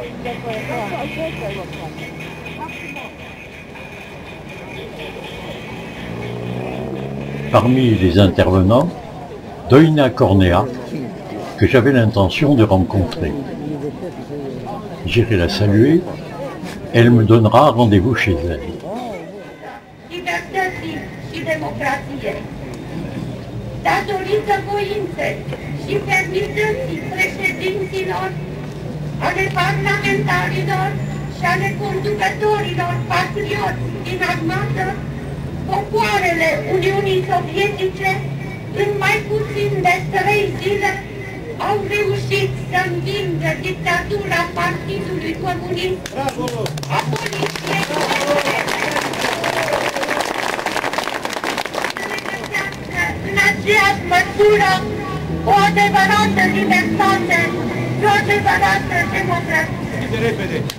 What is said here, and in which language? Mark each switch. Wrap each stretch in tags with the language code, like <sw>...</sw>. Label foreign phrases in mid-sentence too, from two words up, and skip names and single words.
<fr>Parmi les intervenants, Doina Cornea, que j'avais l'intention de rencontrer. J'irai la saluer, elle me donnera rendez-vous chez elle.</fr> <ro>Libertății și democrației, datorită voinței și fermității președinților, ale parlamentarilor și ale conducătorilor patrioți din armată, popoarele Uniunii Sovietice, în mai puțin de 3 zile, au reușit să învingă dictatura Partidului Comunist, a poliției în aceeași măsură o adevărată libertate și o adevărată democrație.</ro>